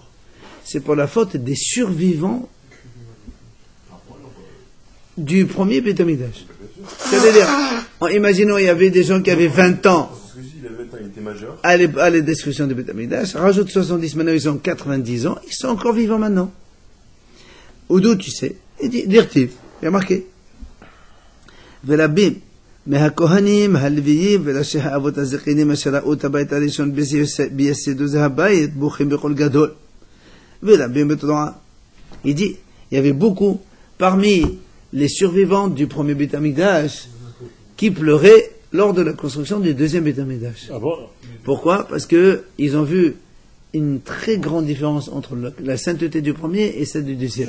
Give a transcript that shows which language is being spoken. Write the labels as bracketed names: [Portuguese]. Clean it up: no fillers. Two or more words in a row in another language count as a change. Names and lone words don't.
[French] C'est pour la faute des survivants du premier Beit HaMikdash. C'est-à-dire, imaginons, il y avait des gens qui avaient 20 ans à la destruction du Beit HaMikdash, rajoute 70, maintenant ils ont 90 ans, ils sont encore vivants maintenant. Ou d'où tu sais? Il dit, dirtiv, il y a marqué. [Hebrew] Velabim, מהכהנים, הלוויים, וראשי האבות הזקנים אשר ראו את הבית הראשון ביסודו זה הבית, בוכים בקול גדול. ולרבים בתורה. [French] Il dit, il y avait beaucoup parmi les survivants du premier Beit HaMikdash qui pleuraient lors de la construction du deuxième Beit HaMikdash. Ah bon? Pourquoi? Parce que ils ont vu une très grande différence entre la sainteté du premier et celle du deuxième.